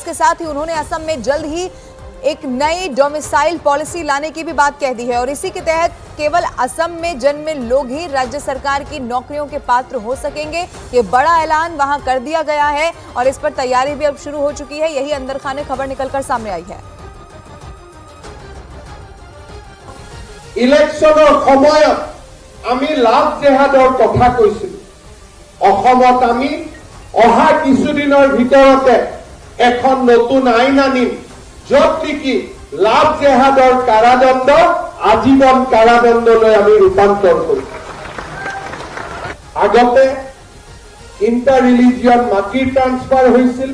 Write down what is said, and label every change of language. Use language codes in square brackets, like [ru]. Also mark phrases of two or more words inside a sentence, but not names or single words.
[hi] इसके साथ ही उन्होंने असम में जल्द ही एक नई डोमिसाइल पॉलिसी लाने की भी बात कह दी है और इसी के तहत केवल असम में जन्मे लोग ही राज्य सरकार की नौकरियों के पात्र हो सकेंगे। ये बड़ा ऐलान वहां कर दिया गया है और इस पर तैयारी भी अब शुरू हो चुकी है। यही अंदर खाने खबर निकलकर सामने आई है। [as] ইলেকশ্যনৰ সময়ত আমি লাভ জেহাদৰ কথা কৈছিলো। অসমত আমি অহা কিছুদিনৰ ভিতৰতে এখন নতুন আইন আনিম য'ত নেকি লাভ জেহাদৰ কাৰাদণ্ড আজীবন কাৰাদণ্ডলৈ আমি ৰূপান্তৰ কৰিম। আগতে [en] inter religion [as] মাটি ট্ৰান্সফাৰ হৈছিল।